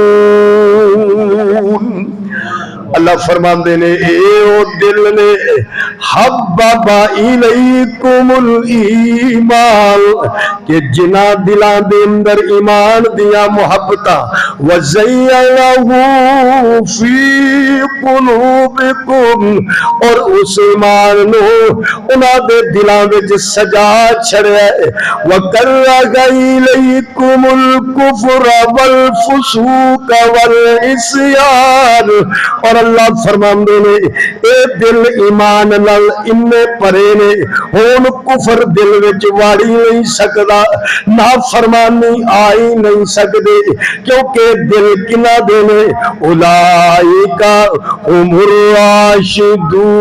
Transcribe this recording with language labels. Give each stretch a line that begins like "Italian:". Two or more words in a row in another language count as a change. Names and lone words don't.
Punjabi: الرَّاشِدُونَ. اللہ فرماندے نے اے او دل نے
Arabic: حبب الیکم الایمان
Punjabi: کہ جنہ دلاں دے اندر ایمان دیا محبتاں
Arabic: وزینہ فی قلوبکم
Punjabi: اور اس ایمان نو انہاں دے دلاں وچ سجا چھڑیا ہے
Arabic: وکرہ الیکم الکفر والفسوق والعصیان
Punjabi: اور اللہ فرماندے نے اے دل ایمان نال انے پرے نے ہن کفر دل وچ واڑی نہیں سکدا نافرمانی آئی نہیں سکدے کیونکہ دل کنا دے نے
Arabic: اولئک هم الراشدون